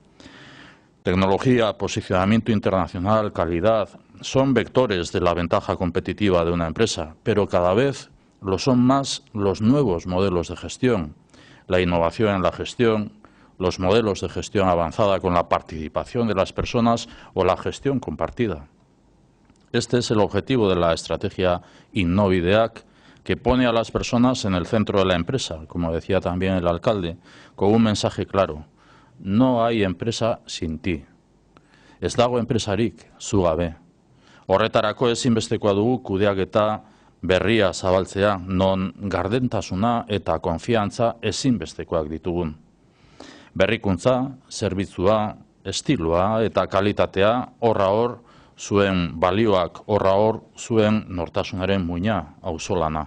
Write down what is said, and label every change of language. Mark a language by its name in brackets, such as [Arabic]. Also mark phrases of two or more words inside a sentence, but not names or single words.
[Spanish] Tecnología, posicionamiento internacional, calidad, son vectores de la ventaja competitiva de una empresa, pero cada vez lo son más los nuevos modelos de gestión, la innovación en la gestión, los modelos de gestión avanzada con la participación de las personas o la gestión compartida. Este es el objetivo de la estrategia Innobideak que pone a las personas en el centro de la empresa, como decía también el alcalde, con un mensaje claro: no hay empresa sin ti. [Basque] Ez dago enpresarik zu gabe. Horretarako ezinbestekoa dugu kudeaketa berria zabaltzea, non gardentasuna eta konfiantza ezinbestekoak ditugun. Berrikuntza, zerbitzua, estiloa eta kalitatea horra hor, zuen balioak horra hor, zuen nortasunaren muina auzolana.